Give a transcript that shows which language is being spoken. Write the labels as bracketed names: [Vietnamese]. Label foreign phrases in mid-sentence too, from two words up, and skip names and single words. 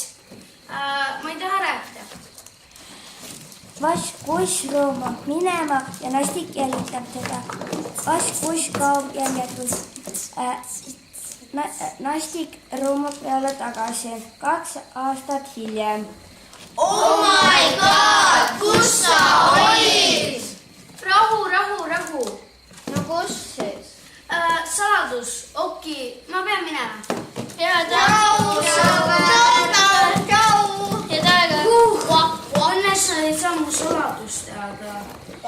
[Estonian] Ma ei taha rääkida. Vass-kuss roomab minema ja Nastik jälitab teda. Vass-kuss kaob jäljetus. Nastik roomab peale tagasi. 2 aastat hiljem. [English] Oh my god, [Estonian] kus sa olid? Rahu. No kus siis? Saladus, Oki, ma pean minema. Õnneks sa ei saa mu saladust teada.